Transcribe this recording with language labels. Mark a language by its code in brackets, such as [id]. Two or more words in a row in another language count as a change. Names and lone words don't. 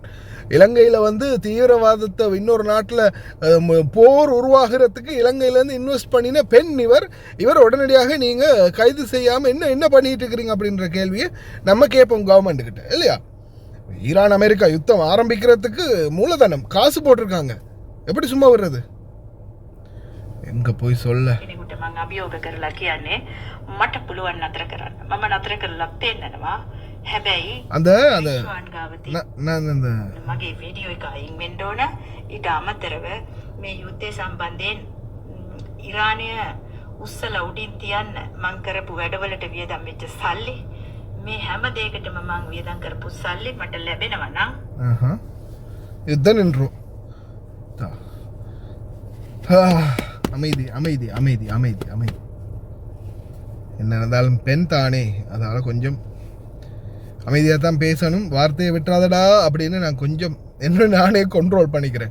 [ta] இலங்கையில் தீவிரவாதத்தை இன்னொரு நாட்டில் போர் உருவாகிறதுக்கு இலங்கையிலேருந்து இன்வெஸ்ட் பண்ணின பெண் இவர் உடனடியாக நீங்கள் கைது செய்யாமல் என்ன பண்ணிட்டு இருக்கிறீங்க அப்படின்ற கேள்வியை நம்ம கேட்போம் கவர்மெண்ட்டுக்கிட்ட, இல்லையா? ஈரான் அமெரிக்கா யுத்தம் ஆரம்பிக்கிறதுக்கு மூலதனம் காசு போட்டிருக்காங்க. எப்படி சும்மா வர்றது? எங்க போய் சொல்ல. [si] කෙනෙකුට මං අභියෝග කරලා කියන්නේ මට පුළුවන් නතර කරන්න. මම නතර කරලා පෙන්නනවා. හැබැයි [ta] அந்த அந்த [si] ශ්වාන් ගාව තියෙන [ta] நான் அந்த [si] මගේ වීඩියෝ එක අයින් වෙන්න ඕන. ඊට අමතරව මේ යුද්ධය සම්බන්ධයෙන් ඉරානය උස්සලා උඩින් තියන්න මං කරපු වැඩවලට වියදම් වෙච්ච සල්ලි මේ හැම දෙයකටම මං වියදම් කරපු සල්ලි මට ලැබෙනවා නම් [ta] யுத்தம் நின்றோம். அமைதி அமைதி அமைதி அமைதி அமைதி. என்ன இருந்தாலும் பெண் தானே, அதனால் கொஞ்சம் அமைதியாக தான் பேசணும். வார்த்தையை விட்டுறாதடா அப்படின்னு நான் கொஞ்சம் என்ன நானே கண்ட்ரோல் பண்ணிக்கிறேன்.